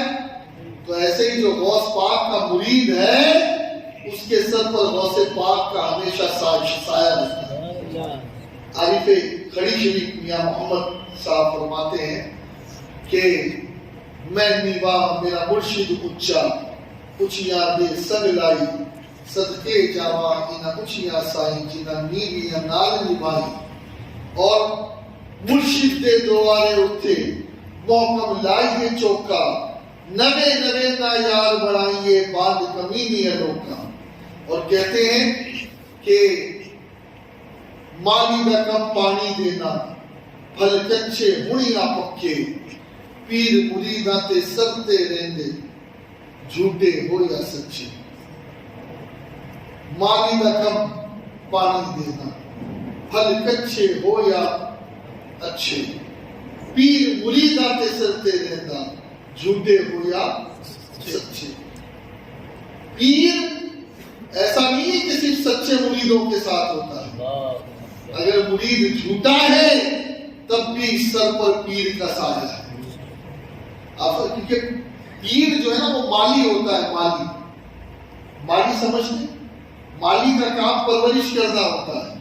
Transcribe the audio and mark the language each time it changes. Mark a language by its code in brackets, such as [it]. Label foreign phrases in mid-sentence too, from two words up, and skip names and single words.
[ur] تو ایسے ہی جو غوث پاک کا مرید ہے اس کے سر پر غوث پاک کا ہمیشہ سایہ رہتا ہے۔ عارف کھڑی شریف میاں محمد صاحب فرماتے ہیں کہ [pa] میں نیوا میرا مرشد اچا اچیاں دے سنگ لائی صدقے جاوا انہاں اچیاں سائیں جنہاں نیویاں نال نبھائی، اور مرشد دے دوارے اٹھے محکم لائیے چوکا نوے نوے نہ یار بڑھائیے باندھ کمینی انوکھا۔ [ur] اور کہتے ہیں کہ [pa] مالی دا کم پانی دینا پھل کچھے ہنیاں پکے، پیر مریداں تے سرتے رہندے جھوٹے ہو یا سچے۔ مالی دا کم پانی دینا پھل کچھے ہو یا اچھے، پیر مریداں تے سرتے رہندا جھوٹے ہو یا سچے۔ [ur] پیر ایسا نہیں ہے کہ صرف سچے مریدوں کے ساتھ ہوتا ہے، اگر مرید جھوٹا ہے تب بھی سر پر پیر کا سایہ ہے۔ کیونکہ پیر جو ہے نا وہ مالی ہوتا ہے، مالی سمجھتے، مالی کا کام پرورش کرنا ہوتا ہے۔